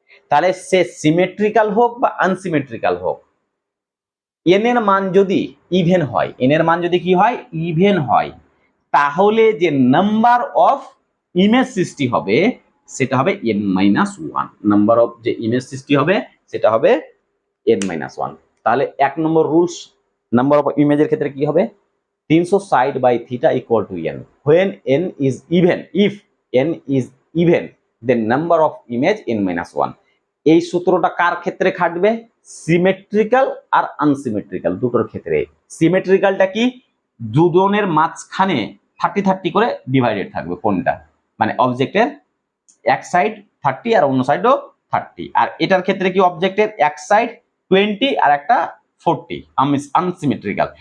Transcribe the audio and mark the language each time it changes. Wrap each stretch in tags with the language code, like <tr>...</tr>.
<bn>তাহলে সে সিমেট্রিক্যাল হোক বা আনসিমেট্রিক্যাল হোক, এন এর মান যদি ইভেন হয়, এন এর মান যদি কি হয়? ইভেন হয়, তাহলে যে নাম্বার অফ ইমেজ সৃষ্টি হবে সেটা হবে n-1। নাম্বার অফ যে ইমেজ সৃষ্টি হবে সেটা হবে n-1। তাহলে 1 নম্বর রুলস নাম্বার অফ ইমেজের ক্ষেত্রে কি হবে?</bn> <en>360 by theta equal to n, when n is even, if n is even then number of image n-1।</en> <bn>এই সূত্রটা কার ক্ষেত্রে খাটবে? সিমেট্রিক্যাল আর আনসিমেট্রিক্যাল দুটোর ক্ষেত্রে। সিমেট্রিক্যালটা কি? দুজনের মাঝখানে 30 30 করে ডিভাইডেড থাকবে কোনটা, মানে অবজেক্টের এক সাইড 30 আর অন্য সাইডও 30। আর এটার ক্ষেত্রে কি? অবজেক্টের এক সাইড 20 আর একটা 40, আনসিমেট্রিক্যাল।</bn>